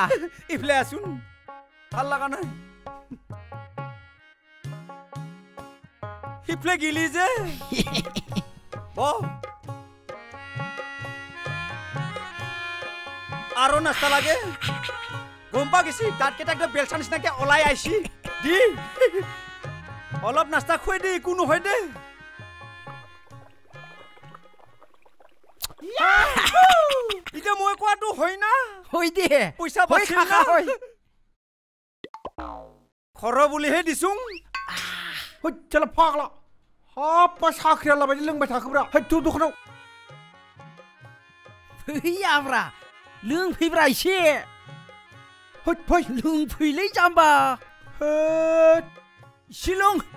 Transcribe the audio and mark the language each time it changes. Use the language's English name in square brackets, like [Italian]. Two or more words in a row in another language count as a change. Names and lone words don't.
[Assamese] ইফালে আছোন ভাল লগা নাই সিফালে গিলি যে আৰু নাস্তা লাগে গম পা গেছি তাত কেইটা বেলচা নিচিনাকে ওলাই আইছি দি অলপ নাস্তা খুৱাই দে একো নহয় দে এতিয়া মই কোৱাটো হয় না হৈ দে পইচা বাচি কাকা হয় খৰ বুলিহে দিছো [Bodo] चल फागला हाप साख्रिया लाबायदि लोंबाय थाखोब्रा हैथु दखानाव फैयाब्रा लोंफैब्रा एसे है फै लोंफैलै जाम्बा शिलं